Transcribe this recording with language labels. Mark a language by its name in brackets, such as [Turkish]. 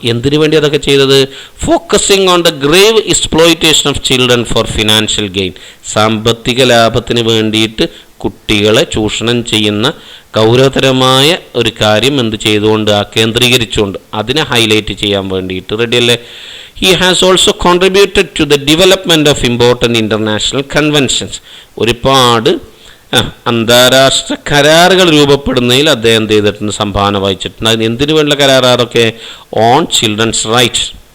[Malayalam] എന്തിനു വേണ്ടി അതൊക്കെ ചെയ്തത്? [English] Focusing on the grave exploitation of children for financial gain. [Malayalam] സാമ്പത്തിക ലാഭത്തിന് വേണ്ടിയിട്ട് കുട്ടികളെ ചൂഷണം ചെയ്യുന്ന ഗൗരവതരമായ ഒരു കാര്യം എന്ത് ചെയ്തുകൊണ്ട്, കേന്ദ്രീകരിച്ചുകൊണ്ട് അതിനെ ഹൈലൈറ്റ് ചെയ്യാൻ വേണ്ടിയിട്ട്. റെഡിയല്ലേ? [English] He has also contributed to the development of important international conventions. [Malayalam] ഒരുപാട് അന്താരാഷ്ട്ര കരാറുകൾ രൂപപ്പെടുന്നതിൽ അദ്ദേഹം എന്ത് ചെയ്തിട്ടുണ്ട്? സംഭാവന വഹിച്ചിട്ടുണ്ട്. അതിന് എന്തിനു വേണ്ട കരാറ്? അതൊക്കെ [English] on children's rights,